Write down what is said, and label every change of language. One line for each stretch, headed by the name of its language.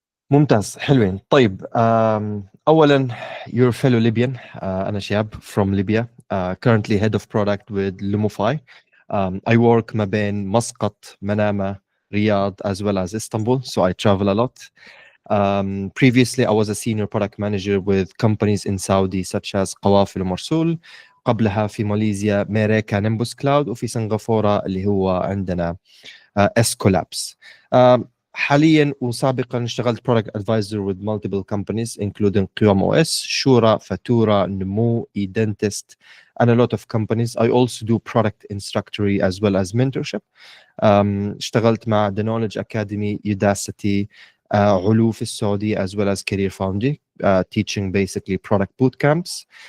Arabic: ممتاز، حلوين. طيب أولا
English: your fellow Libyan. أنا شهاب from Libya, currently head of product with Lumify. I work ما بين مسقط، منامة، رياض as well as Istanbul, so I travel a lot. Previously I was a senior product manager with companies in Saudi such as قوافل ومرسول،
Arabic: قبلها في
English: ماليزيا ميريكا Nimbus Cloud,
Arabic: وفي سنغافورة اللي هو عندنا
English: اسكولابس.
Arabic: حاليا وسابقا اشتغلت
English: product advisor with multiple companies including قيوم OS, شورى، فاتورة، نمو، eDentist and a lot of companies. I also do product instructory as well as mentorship.
Arabic: اشتغلت مع
English: The Knowledge Academy, Udacity, علو في السعودية as well as Career Foundry, teaching basically product boot camps.